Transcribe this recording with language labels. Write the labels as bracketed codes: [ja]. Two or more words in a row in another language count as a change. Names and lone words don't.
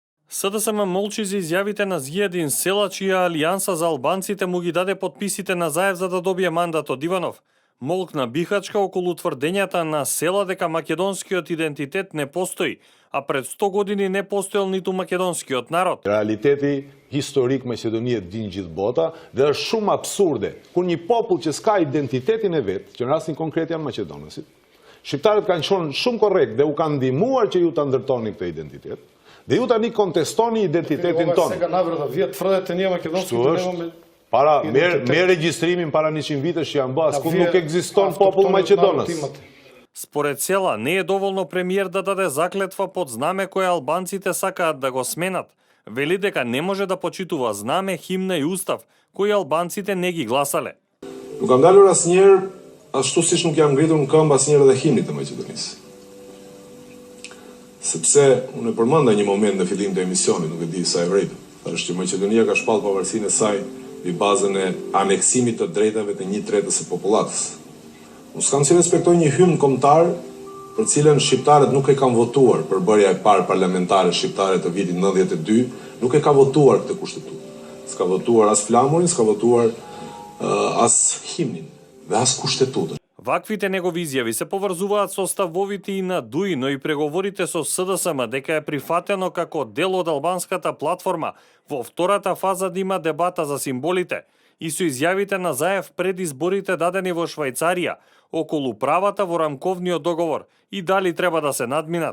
[mk] СДСМ молчи за изјавите на Зијадин Села, чија Алијанса за албанците му ги даде подписите на Заев за да добие мандат од Иванов. Молкна бихачка околу тврдењата на Села дека македонскиот идентитет не постои, а пред 100 години не постоел ниту македонскиот народ. [sq] Realiteti historik Maqedonisë din gjithë bota dhe është shumë absurde kur një popull që s'ka identitetin e vet, që në rastin konkret janë maqedonësit, shqiptarët kanë qenë shumë korrekt dhe u kanë ndihmuar që ju ta ndërtoni këtë identitet. Dhe ju tani kontestoni identitetin tonë. [mk] Сега наврата, вие тврдите ние македонските немаме. [sq] Para me regjistrimin para 100 vitesh që janë bë, asku nuk ekziston popull maqedonës. [mk] Според Села, не е доволно премиер да даде заклетва под знаме кое албанците сакаат да го сменат. Вели дека не може да почитува знаме, химна и устав, кои албанците не ги гласале. [sq] Nuk kam dalur asnjëherë ashtu siç nuk jam ngritur në këmbë asnjëherë edhe himnit të Maqedonisë. Sepse unë e përmenda një moment në fillim të emisionit, nuk e di sa e vërejtë, thashë që Maqedonia ka shpallë pavarësinë e saj mbi bazën e aneksimit të drejtave të 1/3 së popullatës. Unë s'kam si respektoj një hymn kombëtar për cilën shqiptarët nuk e kanë votuar për bërja e parë parlamentare shqiptare të vitit 92, nuk e ka votuar këtë kushtetutë. S'ka votuar as flamurin, s'ka votuar as himnin dhe as kushtetutën. [mk] Ваквите негови изјави се поврзуваат со ставовите и на ДУИ, но и преговорите со СДСМ дека е прифатено како дел од албанската платформа во втората фаза да има дебата за символите и со изјавите на Заев пред изборите дадени во Швајцарија околу правата во рамковниот договор и дали треба да се надминат.